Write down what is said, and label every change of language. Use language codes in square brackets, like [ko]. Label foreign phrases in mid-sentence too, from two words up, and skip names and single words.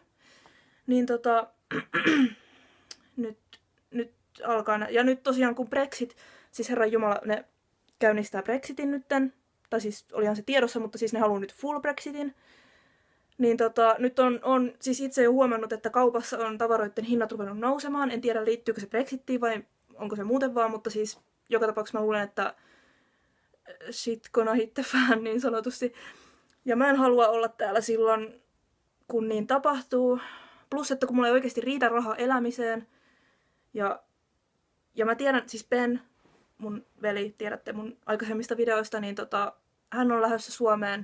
[fi] Niin nyt alkaa, ja nyt tosiaan kun Brexit, siis Herran Jumala, ne käynnistää Brexitin nytten, tai siis olihan se tiedossa, mutta siis ne haluaa nyt full Brexitin. Niin nyt on siis itse jo huomannut, että kaupassa on tavaroiden hinnat ruvennut nousemaan. En tiedä, liittyykö se Brexittiin vai onko se muuten vaan, mutta siis joka tapauksessa mä luulen, että [en] shit gonna hit the fan [fi] niin sanotusti. Ja mä en halua olla täällä silloin, kun niin tapahtuu. Plus, että kun mulla ei oikeasti riitä rahaa elämiseen. Ja mä tiedän, siis Ben, mun veli, tiedätte mun aikaisemmista videoista, niin hän on lähdössä Suomeen.